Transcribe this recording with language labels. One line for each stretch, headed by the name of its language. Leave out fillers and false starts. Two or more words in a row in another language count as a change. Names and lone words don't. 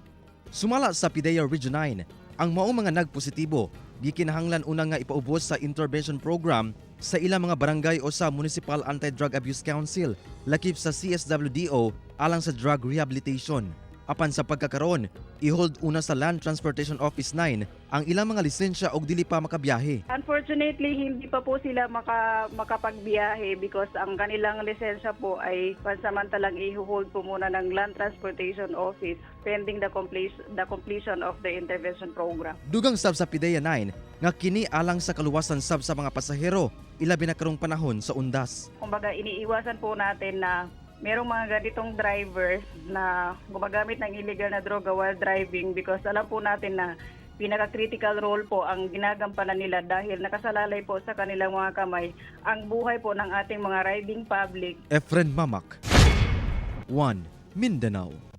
Cebuano: Sumala sa PIDEA Region 9, ang maong mga nagpositibo gikinahanglan una nga ipaubos sa intervention program sa ilang mga barangay o sa Municipal Anti-Drug Abuse Council, lakip sa CSWDO alang sa drug rehabilitation. Apan sa pagkakaroon, i-hold una sa Land Transportation Office 9 ang ilang mga lisensya og dili pa makabiyahe.
English: Unfortunately,
Filipino: hindi pa po sila makapagbiyahe because ang kanilang lisensya po ay pansamantalang i-hold po muna ng Land Transportation Office
English: pending the completion of the intervention program.
Cebuano: Dugang sab sa PIDEA 9 nga kini alang sa kaluwasan sab sa mga pasahero ilabi na karong panahon sa undas.
Filipino: Kumbaga, iniiwasan po natin na merong mga ganitong drivers na gumagamit ng illegal na droga
English: while driving because
Filipino: alam po natin na pinaka-critical role po ang ginagampanan nila dahil nakasalalay po sa kanilang mga kamay ang buhay po ng ating mga
English: riding public. Efren Mamak, 1 Mindanao.